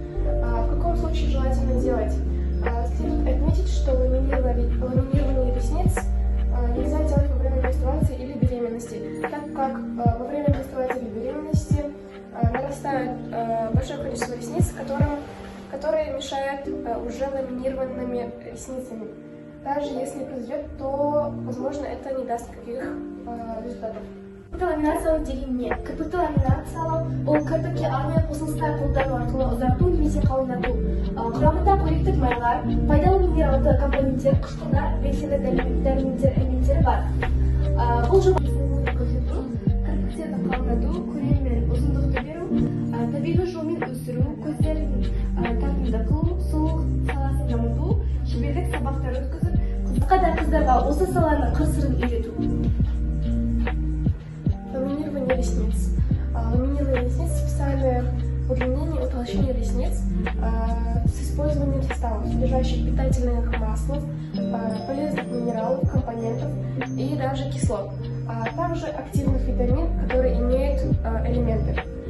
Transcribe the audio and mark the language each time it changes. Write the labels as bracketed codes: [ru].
[ru] В каком случае желательно делать? Следует отметить, что ламинирование ресниц нельзя делать во время менструации или беременности, так как во время менструации или беременности нарастает большое количество ресниц, которые мешают уже ламинированными ресницами. Даже если произойдет, то, возможно, это не даст никаких результатов. [kk] Ламинациялау деген не? Кірпікті ламинациялау ол кірпікке арнайы қосылыстар қолдану арқылы ұзарту немесе қалыңдату. Құрамында қоректік майлар, пайдалы минералды компоненттер, қышқылдар, белсенді дәрумендер элементтері бар. Бұл жоба көрсету, кірпіктерді қалыңдату, көлем мен ұзындықты беру, табиғи жолмен өсіру, көздерін тартымды қылу, сұлулық саласын дамыту, шеберлік сабақтар өткізіп, қызға да қыздарға осы саланың қыр-сырын үйрету. [ru] Ламинирование ресниц. Ламинирование ресниц – специальное удлинение и утолщение ресниц с использованием составов, содержащих питательных масел, полезных минералов, компонентов и даже кислот, а также активных витамин, которые имеют элементы.